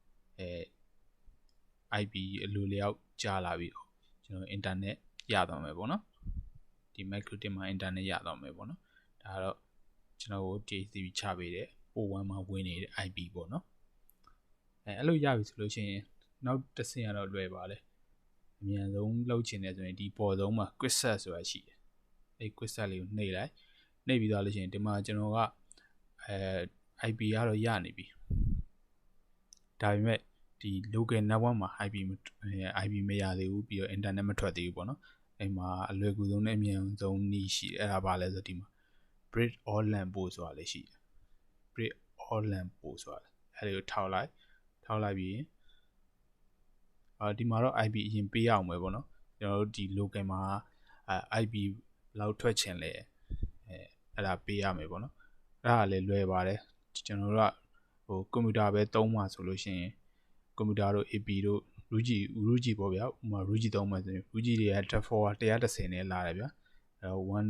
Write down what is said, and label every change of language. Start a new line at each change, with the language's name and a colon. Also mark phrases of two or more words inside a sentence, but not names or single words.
Burmese: IP အလိုလျောက်ကြာလာပြီးတော့ကျွန်တော် internet ရသွားမယ်ပေါ့နော်ဒီ MikroTik မှာ internet ရသွားမယ်ပေါ့နော်ဒါတော့ကျွန်တော်ကို DHCP ချပေးတဲ့ port 1 မှာဝင်နေတဲ့ IP ပေါ့နော်အဲ့လိုရပြီဆိုလို့ရှိရင်နောက်တစ်ဆင့်ကတော့လွယ်ပါလေအမြန်ဆုံးလုပ်ချင်တယ်ဆိုရင်ဒီ ပေါ်ဆုံးမှာ
English: quick set
Burmese: ဆိုတာရှိတယ်အဲ့
English: quick set
Burmese: လေးကိုနှိပ်လိုက်နှိပ်ပြီးသွားလို့ရှိရင်ဒီမှာကျွန်တော်ကIP ကတော့ရနေပြီဒါပေမဲ့ဒီ
English: local network
Burmese: မှာ IP မရသေးဘူးပြီးတော့ internet မထွက်သေးဘူးပေါ့နော်အဲ့မှာအလွယ်ကူဆုံးနဲ့အမြန်ဆုံးနည်းရှိတယ်အဲ့ဒါပါလဲဆိုဒီမှာ
English: bridge all LAN port
Burmese: ဆိုတာလည်းရှိတယ်
English: bridge all LAN port
Burmese: ဆိုတာအဲ့ဒါကိုထောက်လိုက်ပြီး ဒီမှာတော့ IP အရင်ပေးအောင်ပဲပေါ့နော်ကျွန်တော်တို့ဒီ local မှာIP လောက်ထွက်ချင်လဲအဲ့ဒါပေးရမယ်ပေါ့နော်အဲ့ဒါလည်းလွယ်ပါတယ်ကျွန်တော်တို့ကကွန်ပျူတာပဲသုံးမှာဆိုလို့ရှိရင်ကွန်ပျူတာတို့ AP တို့ Ruji ပေါ့ဗျာဥပမာ Ruji သုံးမှာဆိုရင် Ruji တွေက default 110နဲ့လာတယ်ဗျာအဲ့တော့